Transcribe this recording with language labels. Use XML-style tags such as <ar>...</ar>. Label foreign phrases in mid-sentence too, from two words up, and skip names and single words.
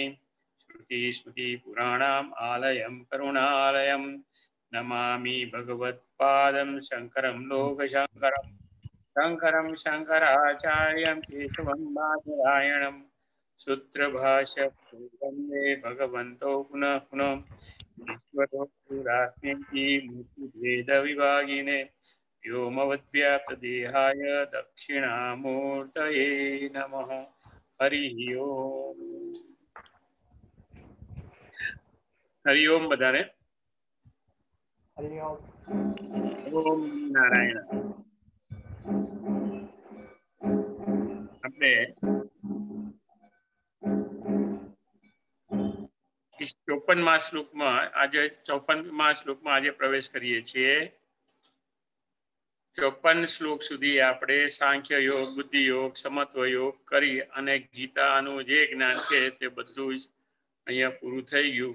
<sa>श्रुतिस्मृतिपुराणाम् आलयं करुणालयं नमामि भगवत्पादं शङ्करं लोकशङ्करं शङ्करं शङ्कराचार्यं केशवं बादरायणं सूत्रभाष्य वन्दे भगवन्तो पुनः पुनः ईश्वरो गुरुरात्मेति मूर्तिभेदविभागिने व्योमवद्व्याप्तदेहाय दक्षिणामूर्तये नमः।</sa> <gu>હરિ ઓમ। હરિ ઓમ બધાને।</gu> <sa>ओम नारायण।</sa> <gu>આપણે इस 54માં શ્લોકમાં આજે 54માં શ્લોકમાં આજે પ્રવેશ કરીએ છીએ। 54 શ્લોક સુધી આપણે સાંખ્ય યોગ, બુદ્ધિ યોગ, સમત્વ યોગ કરી અને ગીતાનું જે જ્ઞાન છે તે બધું જ અહીંયા પૂરું થઈ ગયું।</gu>